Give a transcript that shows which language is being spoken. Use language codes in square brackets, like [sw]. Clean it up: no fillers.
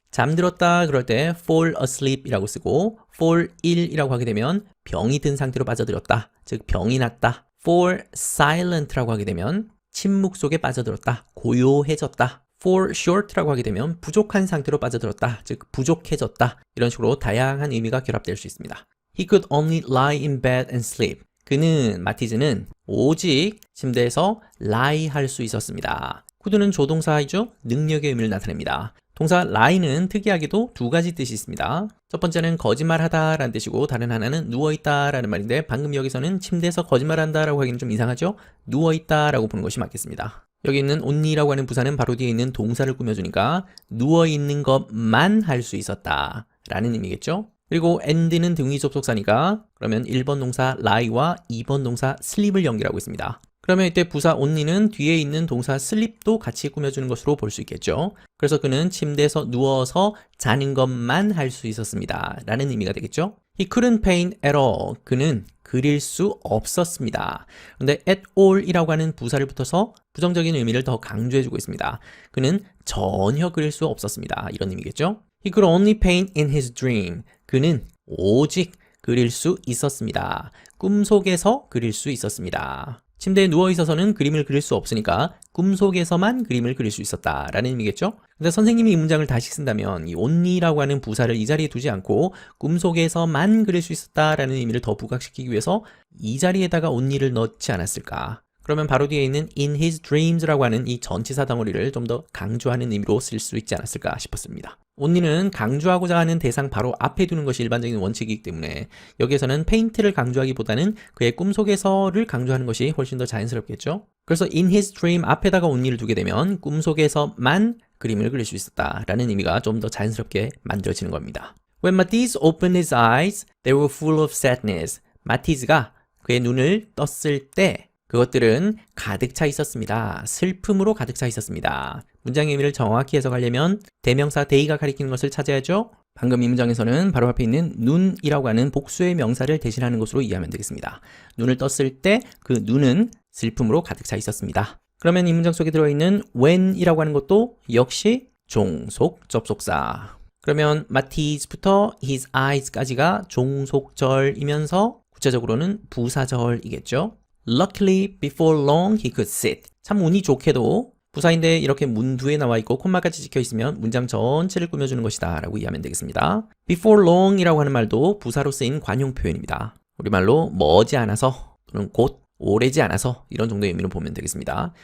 [ko] 잠들었다 그럴 때 [en] fall asleep [ko] 이라고 쓰고 [en] fall ill [ko] 이라고 하게 되면 병이 든 상태로 빠져들었다. 즉 병이 났다. [en] fall silent [ko] 라고 하게 되면 침묵 속에 빠져들었다. 고요해졌다. [en] fall short [ko] 라고 하게 되면 부족한 상태로 빠져들었다. 즉 부족해졌다. 이런 식으로 다양한 의미가 결합될 수 있습니다. [en] He could only lie in bed and sleep. [ko] 그는, 마티즈는 오직 침대에서 lie 할 수 있었습니다. could는 조동사이죠? 능력의 의미를 나타냅니다. 동사 lie는 특이하게도 두 가지 뜻이 있습니다. 첫 번째는 거짓말하다 라는 뜻이고 다른 하나는 누워있다 라는 말인데 방금 여기서는 침대에서 거짓말한다 라고 하기는 좀 이상하죠? 누워있다 라고 보는 것이 맞겠습니다. 여기 있는 only라고 하는 부사는 바로 뒤에 있는 동사를 꾸며주니까 누워있는 것만 할 수 있었다 라는 의미겠죠? 그리고 and는 등위 접속사니까 그러면 1번 동사 lie와 2번 동사 sleep을 연결하고 있습니다. 그러면 이때 부사 only는 뒤에 있는 동사 sleep도 같이 꾸며주는 것으로 볼 수 있겠죠. 그래서 그는 침대에서 누워서 자는 것만 할 수 있었습니다. 라는 의미가 되겠죠. [en] He couldn't paint at all. [ko] 그는 그릴 수 없었습니다. 그런데 [en] at all [ko] 이라고 하는 부사를 붙어서 부정적인 의미를 더 강조해주고 있습니다. 그는 전혀 그릴 수 없었습니다. 이런 의미겠죠. [en] He could only paint in his dream. [ko] 그는 오직 그릴 수 있었습니다. 꿈속에서 그릴 수 있었습니다. 침대에 누워있어서는 그림을 그릴 수 없으니까 꿈속에서만 그림을 그릴 수 있었다라는 의미겠죠? 근데 선생님이 이 문장을 다시 쓴다면 이 only라고 하는 부사를 이 자리에 두지 않고 꿈속에서만 그릴 수 있었다라는 의미를 더 부각시키기 위해서 이 자리에다가 only를 넣지 않았을까? 그러면 바로 뒤에 있는 [en] in his dreams [ko] 라고 하는 이 전치사 덩어리를 좀 더 강조하는 의미로 쓸 수 있지 않았을까 싶었습니다. only는 강조하고자 하는 대상 바로 앞에 두는 것이 일반적인 원칙이기 때문에 여기에서는 paint를 강조하기보다는 그의 꿈속에서를 강조하는 것이 훨씬 더 자연스럽겠죠? 그래서 [en] in his dream [ko] 앞에다가 only를 두게 되면 꿈속에서만 그림을 그릴 수 있었다라는 의미가 좀 더 자연스럽게 만들어지는 겁니다. [en] When Matisse opened his eyes, they were full of sadness. [ko] 마티즈가 그의 눈을 떴을 때 그것들은 가득 차 있었습니다. 슬픔으로 가득 차 있었습니다. 문장의 의미를 정확히 해석하려면 대명사 they가 가리키는 것을 찾아야죠. 방금 이 문장에서는 바로 앞에 있는 눈이라고 하는 복수의 명사를 대신하는 것으로 이해하면 되겠습니다. 눈을 떴을 때 그 눈은 슬픔으로 가득 차 있었습니다. 그러면 이 문장 속에 들어있는 when이라고 하는 것도 역시 종속 접속사. 그러면 Matisse부터 [en] his eyes [ko] 까지가 종속절이면서 구체적으로는 부사절이겠죠. [en] Luckily, before long, he could sit. [ko] 참 운이 좋게도 부사인데 이렇게 문두에 나와 있고 콤마까지 찍혀 있으면 문장 전체를 꾸며주는 것이다 라고 이해하면 되겠습니다. [en] Before long [ko] 이라고 하는 말도 부사로 쓰인 관용 표현입니다. 우리말로 머지않아서 또는 곧 오래지 않아서 이런 정도의 의미로 보면 되겠습니다.